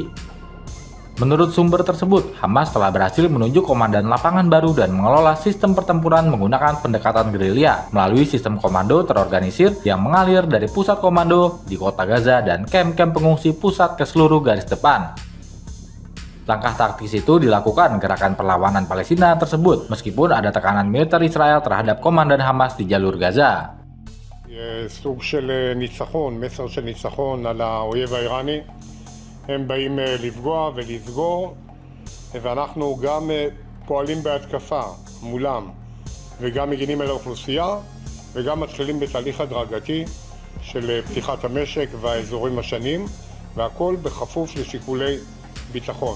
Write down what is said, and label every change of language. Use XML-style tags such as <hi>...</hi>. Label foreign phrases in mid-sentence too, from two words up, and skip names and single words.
<id>Menurut sumber tersebut, Hamas telah berhasil menunjuk komandan lapangan baru dan mengelola sistem pertempuran menggunakan pendekatan gerilya melalui sistem komando terorganisir yang mengalir dari pusat komando di kota Gaza dan kamp-kamp pengungsi pusat ke seluruh garis depan. Langkah taktis itu dilakukan gerakan perlawanan Palestina tersebut meskipun ada tekanan militer Israel terhadap komandan Hamas di jalur Gaza.</id> <he>סוג של ניצחון, מסר של ניצחון על האויב האיראני. הם באים לפגוע ולסגור, ואנחנו גם פועלים בהתקפה מולם, וגם מגינים על האוכלוסייה, וגם מתחילים בתהליך הדרגתי של פתיחת המשק והאזורים השונים, והכל בכפוף לשיקולי ביטחון.</he>